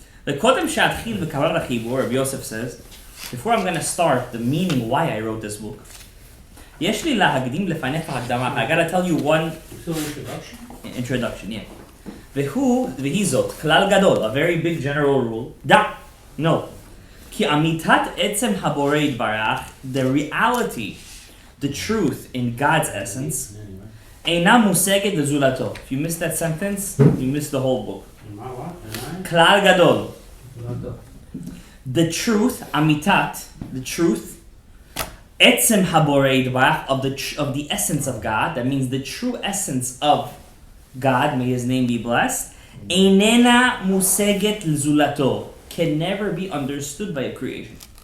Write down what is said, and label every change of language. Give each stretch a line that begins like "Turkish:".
English: The
Hebrew: Kodem Shatchil v'Karar HaChibur,
English: Rabbi Yosef says, before I'm going to start the meaning why I wrote this book,
Hebrew: יש לי להקדים לפניך הקדמה.
English: I gotta tell you one introduction, yeah.
Hebrew: והיא זאת, כלל גדול,
English: a very big general rule. No.
Hebrew: כי אמיתת עצם הבורא יתברך,
English: the reality, the truth in God's essence,
Hebrew: אינה מושגת לזולתו.
English: If you miss that sentence, you miss the whole book.
Hebrew: כלל גדול.
English: The truth, אמיתת, the truth,
Hebrew: עצם הבורא יתברך,
English: of the essence of God, that means the true essence of God, may His name be blessed,
Hebrew: איננה מושגת לזולתו,
English: can never be understood by a creation.